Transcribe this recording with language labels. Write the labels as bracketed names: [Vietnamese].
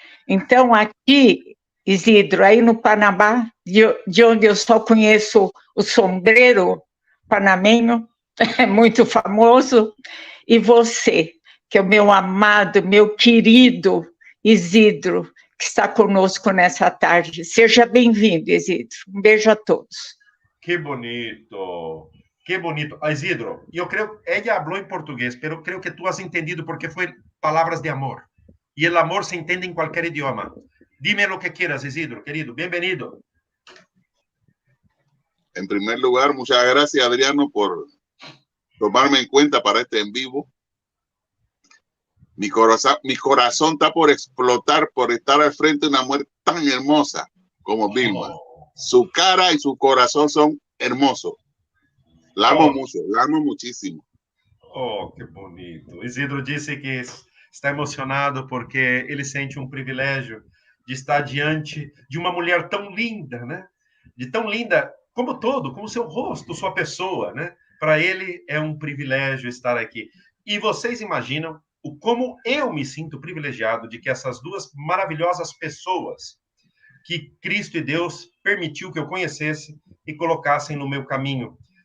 [Portuguese] Então, aqui, Isidro, aí no Panamá, de onde eu só conheço o sombreiro panamenho, é muito famoso, e você, que é o meu amado, meu querido Isidro, que está conosco nessa tarde. Seja bem-vindo, Isidro. Um beijo a todos. Que bonito. Que bonito. Isidro, eu creio, ela falou em português, mas eu creio que [Spanish] tu has entendido [Portuguese] porque foi palavras de amor. E o amor se entende em qualquer idioma. [Spanish] Dime lo que quieras, Isidro, querido. Bienvenido. En primer lugar, muchas gracias, Adriano, por tomarme en cuenta para este en vivo. Mi corazón está por explotar por estar al frente de una mujer tan hermosa como Vilma. Su cara y su corazón son hermosos. La amo mucho, la amo muchísimo. [Portuguese] Oh, que bonito. Isidro disse que está emocionado porque ele sente um privilégio de estar diante de uma mulher tão linda, né? De tão linda como todo, como seu rosto, sua pessoa, né? Para ele é um privilégio estar aqui. E vocês imaginam como eu me sinto privilegiado de que essas duas maravilhosas pessoas que Cristo e Deus permitiu que eu conhecesse e colocassem no meu caminho.